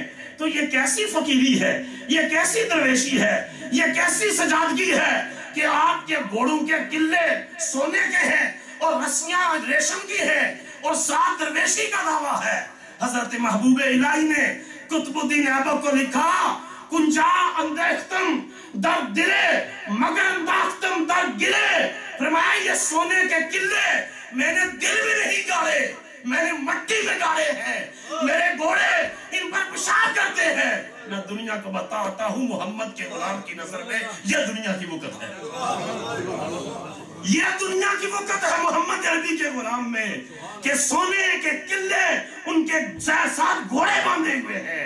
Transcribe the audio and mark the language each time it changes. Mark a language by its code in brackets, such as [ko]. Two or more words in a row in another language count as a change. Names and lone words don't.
[ur] تو یہ کیسی فقیری ہے، یہ کیسی درویشی ہے، یہ کیسی سجادگی ہے کہ آپ کے گھوڑوں کے قلعے سونے کے ہیں اور رسیاں ریشم کی ہیں اور ساتھ درویشی کا دعویٰ ہے۔ حضرت محبوب الہی نے قطب الدین ایبک کو لکھا [fa] کنجا اندیختم در دلے مگر انداختم در گلے، [ur] فرمایا یہ سونے کے قلعے میں نے دل میں نہیں گاڑے، میں نے مٹی میں گاڑے ہیں، میرے گھوڑے ان پر پیشاب کرتے ہیں۔ میں دنیا کو بتاتا ہوں محمد کے غلام کی نظر میں یہ دنیا کی وقت ہے، یہ دنیا کی وقت ہے محمد عربی کے غلام میں کہ سونے کے قلعے ان کے ساتھ گھوڑے باندھے ہوئے ہیں۔